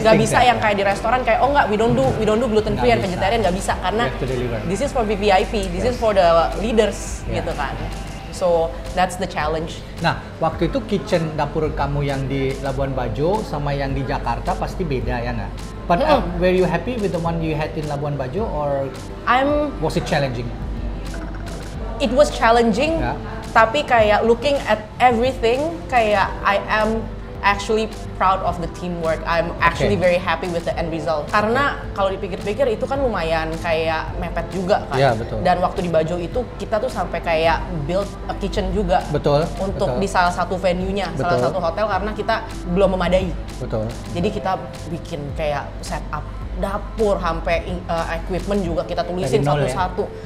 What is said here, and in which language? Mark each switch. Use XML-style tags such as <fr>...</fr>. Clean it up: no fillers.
<id>Nggak bisa yang kayak di restoran kayak oh nggak,</id> <en>we don't do gluten free and vegetarian,</en> <id>nggak bisa karena</id> <en>this is for VVIP, this is for the leaders</en> <id>gitu kan.</id> <en>So that's the challenge.</en> <id>Nah, waktu itu kitchen dapur kamu yang di Labuan Bajo sama yang di Jakarta pasti beda ya nggak?</id> <en>But were you happy with the one you had in Labuan Bajo or was it challenging? It was challenging,</en> <id>tapi kayak</id> <en>looking at everything, kayak I am actually proud of the teamwork. I'm actually very happy with the end result.</en> <id>Karena kalau dipikir-pikir itu kan lumayan kayak mepet juga kan. Iya, betul. Dan waktu di Bajo itu kita tuh sampai kayak build a kitchen juga. Betul. Untuk betul. di salah satu venue-nya, salah satu hotel karena kita belum memadai. Betul. Jadi kita bikin kayak setup dapur sampai equipment juga kita tulisin satu-satu.</id>